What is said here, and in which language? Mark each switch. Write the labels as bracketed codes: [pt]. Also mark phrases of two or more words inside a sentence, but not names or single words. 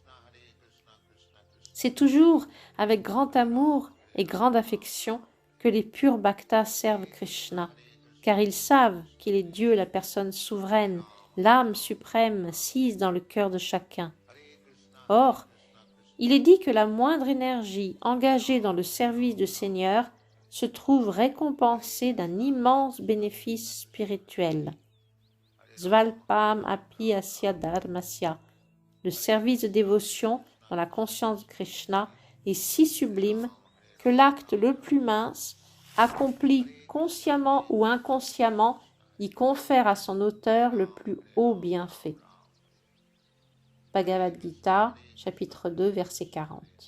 [fr] C'est toujours avec grand amour et grande affection que les purs bhaktas servent Krishna, car ils savent qu'il est Dieu, la personne souveraine, l'âme suprême sise dans le cœur de chacun. Or, il est dit que la moindre énergie engagée dans le service du Seigneur se trouve récompensée d'un immense bénéfice spirituel. [sa] स्वल्पम् अपि अस्य धर्मस्य. [fr] Le service de dévotion dans la conscience de Krishna est si sublime que l'acte le plus mince, accompli consciemment ou inconsciemment, y confère à son auteur le plus haut bienfait. Bhagavad Gita, chapitre 2, verset 40.